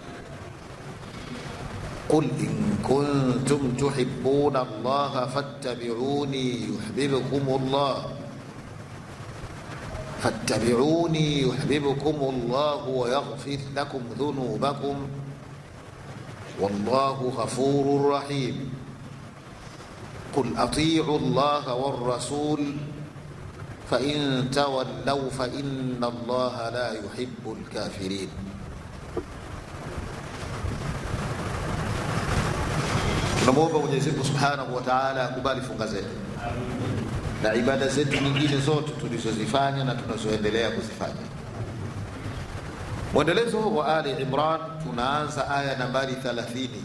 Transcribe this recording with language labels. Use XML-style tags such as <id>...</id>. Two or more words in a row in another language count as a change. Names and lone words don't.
<ar>قل إن كنتم تحبون الله فاتبعوني يحببكم الله ويغفر لكم ذنوبكم والله غفور رحيم قل أطيعوا الله والرسول فإن تولوا فإن الله لا يحب الكافرين.</ar> <sw>Tunamwomba Mwenyezi Mungu</sw> <ar>سبحانه وتعالى</ar> <sw>akubali funga zetu na ibada zetu nyingine zote tulizozifanya na tunazoendelea kuzifanya. Mwendelezo wa Ali Imran, tunaanza aya nambari 30.</sw>